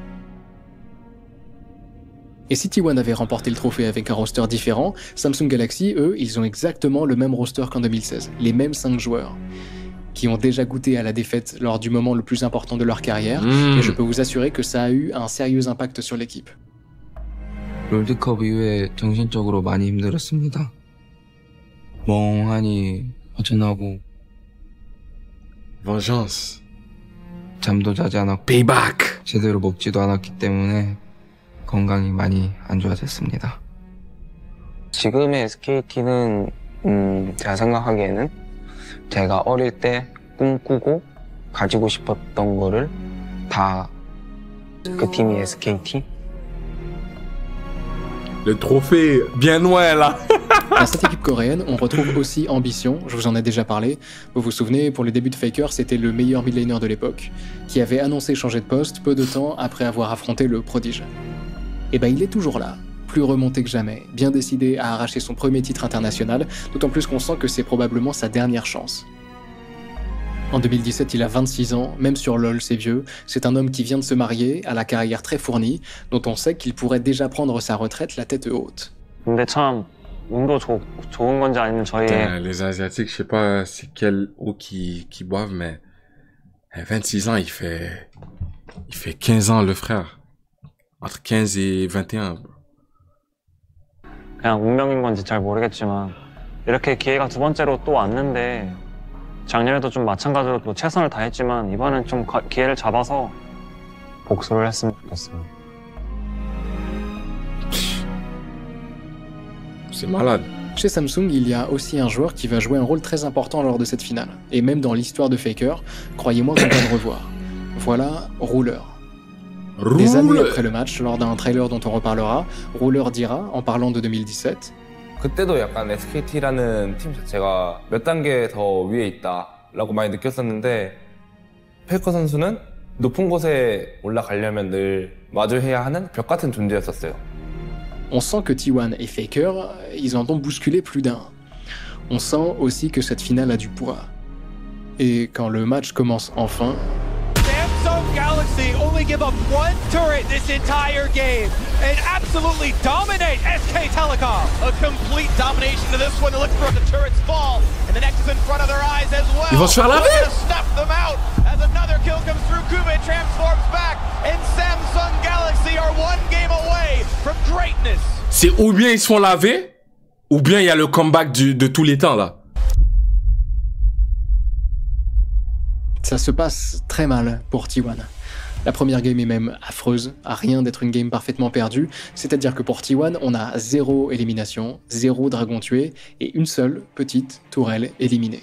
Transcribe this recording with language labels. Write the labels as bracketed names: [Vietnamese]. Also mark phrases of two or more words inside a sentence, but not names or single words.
[French] Et si T1 avait remporté le trophée avec un roster différent, Samsung Galaxy, eux, ils ont exactement le même roster qu'en 2016, les mêmes 5 joueurs, qui ont déjà goûté à la défaite lors du moment le plus important de leur carrière, et je peux vous assurer que ça a eu un sérieux impact sur l'équipe. [Korean] 롤드컵 이후에 정신적으로 많이 힘들었습니다. 멍하니 허전하고 [English] Vengeance. [Korean] 잠도 자지 않았고 [English] Payback. [Korean] 제대로 먹지도 않았기 때문에 건강이 많이 안 좋아졌습니다. 지금의 SKT는 제가 생각하기에는 제가 어릴 때 꿈꾸고 가지고 싶었던 거를 다 그 팀이 SKT. [French] Le trophée bien loin là. Dans cette équipe coréenne, on retrouve aussi Ambition, je vous en ai déjà parlé. Vous vous souvenez, pour les débuts de Faker, c'était le meilleur [English] mid laner [French] de l'époque, qui avait annoncé changer de poste peu de temps après avoir affronté le prodige. Et ben il est toujours là, plus remonté que jamais, bien décidé à arracher son premier titre international, d'autant plus qu'on sent que c'est probablement sa dernière chance. En 2017, il a 26 ans, même sur LoL c'est vieux, c'est un homme qui vient de se marier, à la carrière très fournie, dont on sait qu'il pourrait déjà prendre sa retraite la tête haute. [Korean] 근데 참 운도 좋은 건지 아니면 저희 [French] Les Asiatiques, je sais pas c'est quel eau qui boivent, mais à 26 ans, il fait 15 ans le frère. Entre 15 et 21. [Korean] 그냥 운명인 건지 잘 모르겠지만 이렇게 기회가 두 번째로 또 왔는데 작년에도 좀 마찬가지로 또 최선을 다했지만 이번엔 좀 기회를 잡아서 복수를 했으면 좋겠어요. [French] C'est malade. Chez Samsung, il y a aussi un joueur qui va jouer un rôle très important lors de cette finale. Et même dans l'histoire de Faker, croyez-moi qu'on va le revoir. Voilà Ruler. Des années après le match, lors d'un trailer dont on reparlera, Ruler dira, en parlant de 2017, [Korean] 그때도 약간 SKT라는 팀 자체가 몇 단계 더 위에 있다라고 많이 느꼈었는데 페이커 선수는 높은 곳에 올라가려면 늘 마주해야 하는 벽 같은 존재였었어요. [French] On sent que T1 et Faker, ils en ont bousculé plus d'un. On sent aussi que cette finale a du poids. Et quand le match commence enfin... [English] Samsung Galaxy only give up one turret this entire game and absolutely dominate SK Telecom. A complete domination to this one. They look for the turrets fall and the next is in front of their eyes as well. [French] Ils vont se faire laver. [English] Snuff them out as another kill comes through. Kube transforms back and Samsung Galaxy are one game away from greatness. [French] C'est ou bien ils se font laver, ou bien il y a le comeback de tous les temps là. Ça se passe très mal pour T1. La première game est même affreuse, à rien d'être une game parfaitement perdue, c'est-à-dire que pour T1, on a 0 élimination, 0 dragon tué et une seule petite tourelle éliminée.